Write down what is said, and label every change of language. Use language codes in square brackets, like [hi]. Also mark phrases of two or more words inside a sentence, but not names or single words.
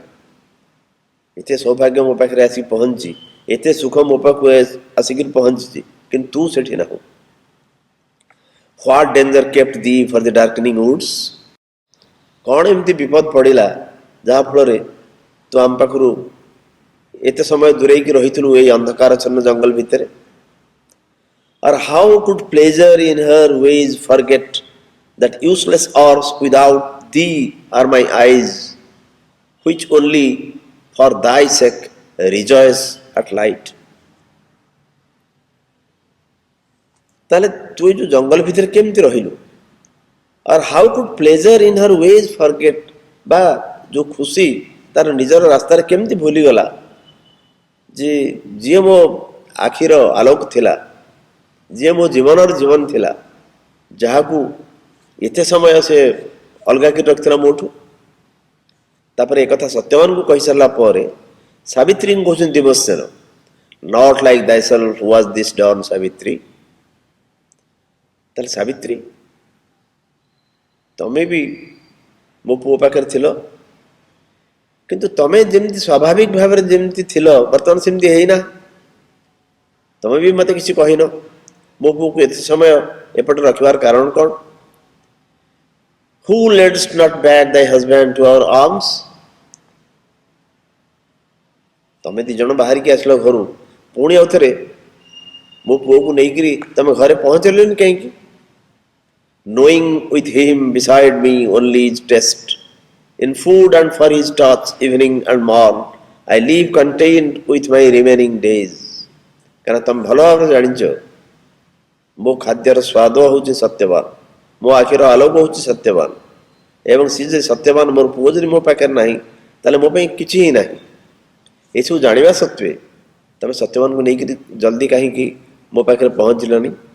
[or] ଏତେ ସୌଭାଗ୍ୟ ମୋ ପାଖରେ ଆସିକି ପହଞ୍ଚି, ଏତେ ସୁଖ ମୋ ପାଖକୁ ଆସିକିରି ପହଞ୍ଚିଛି, କିନ୍ତୁ ତୁ ସେଠି ନାହୁଁ। [en] what danger kept thee for the darkening woods, [or] କ'ଣ ଏମିତି ବିପଦ ପଡ଼ିଲା ଯାହାଫଳରେ ତୁ ଆମ ପାଖରୁ ଏତେ ସମୟ ଦୂରେଇକି ରହିଥିଲୁ ଏଇ ଅନ୍ଧକାରଚ୍ଛନ୍ନ ଜଙ୍ଗଲ ଭିତରେ? [en] Or how could pleasure in her ways forget that useless hours without thee are my eyes, which only for thy sake rejoice at light? [or] ତାହେଲେ ତୁ ଏ ଯେଉଁ ଜଙ୍ଗଲ ଭିତରେ କେମିତି ରହିଲୁ? [en] Or how could pleasure in her ways forget, [or] ବା ଯେଉଁ ଖୁସି ତାର ନିଜର ରାସ୍ତାରେ କେମିତି ଭୁଲିଗଲା ଯେ ଯିଏ ମୋ ଆଖିର ଆଲୋକ ଥିଲା, ଯିଏ ମୋ ଜୀବନର ଜୀବନ ଥିଲା, ଯାହାକୁ ଏତେ ସମୟ ସେ ଅଲଗା କରି ରଖିଥିଲା ମୋଠୁ। ତାପରେ ଏକଥା ସତ୍ୟବାନଙ୍କୁ କହିସାରିଲା ପରେ ସାବିତ୍ରୀଙ୍କୁ କହୁଛନ୍ତି ଦିମତ୍ସେନ, [en] not like thyself was this dawn, [or] ସାବିତ୍ରୀ। ତାହେଲେ ସାବିତ୍ରୀ, ତମେ ବି ମୋ ପୁଅ ପାଖରେ ଥିଲ, କିନ୍ତୁ ତମେ ଯେମିତି ସ୍ୱାଭାବିକ ଭାବରେ ଯେମିତି ଥିଲ ବର୍ତ୍ତମାନ ସେମିତି ହେଇନା। ତମେ ବି ମୋତେ କିଛି କହିନ, ମୋ ପୁଅକୁ ଏତେ ସମୟ ଏପଟେ ରଖିବାର କାରଣ କ'ଣ? [en] Who ledst not back thy husband to our arms? [or] ତମେ ଦି ଜଣ ବାହାରିକି ଆସିଲ ଘରୁ, ପୁଣି ଆଉ ଥରେ ମୋ ପୁଅକୁ ନେଇକିରି ତମେ ଘରେ ପହଞ୍ଚିଲନି କାହିଁକି? [en] Knowing with him beside me only his taste, in food and for his touch evening and morn, I live content with my remaining days. [or] କାରଣ ତମେ ଭଲ ଭାବରେ ଜାଣିଛ ମୋ ଖାଦ୍ୟର ସ୍ୱାଦ ହେଉଛି ସତ୍ୟବାନ, ମୋ ଆଖିର ଆଲୋକ ହେଉଛି ସତ୍ୟବାନ, ଏବଂ ସେ ଯେ ସତ୍ୟବାନ ମୋର ପୁଅ ଯଦି ମୋ ପାଖରେ ନାହିଁ ତାହେଲେ ମୋ ପାଇଁ କିଛି ହିଁ ନାହିଁ। ଏସବୁ ଜାଣିବା ସତ୍ତ୍ୱେ ତମେ ସତ୍ୟବାନଙ୍କୁ ନେଇକରି ଜଲ୍ଦି କାହିଁକି ମୋ ପାଖରେ ପହଞ୍ଚିଲନି?